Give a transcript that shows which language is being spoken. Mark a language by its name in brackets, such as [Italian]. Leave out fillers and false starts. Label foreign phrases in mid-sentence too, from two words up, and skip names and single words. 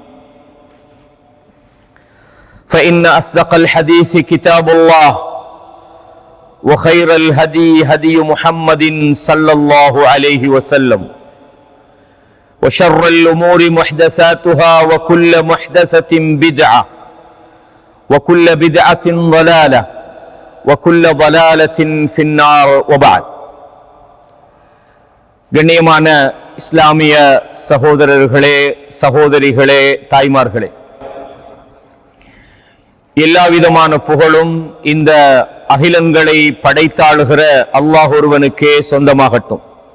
[Arabic] فإن أصدق الحديث كتاب الله وخير الهدي هدي محمد صلى الله عليه وسلم وشر الأمور محدثاتها وكل محدثة بدعة وكل بدعة ضلالة وكل ضلالة في النار. وبعد. [Tamil] கண்ணியமான இஸ்லாமிய சகோதரர்களே, சகோதரிகளே, தாய்மார்களே, எல்லா விதமான புகழும் இந்த அகிலங்களை படைத்தாளுகிற அல்லாஹ் ஒருவனுக்கே சொந்தமாகட்டும்.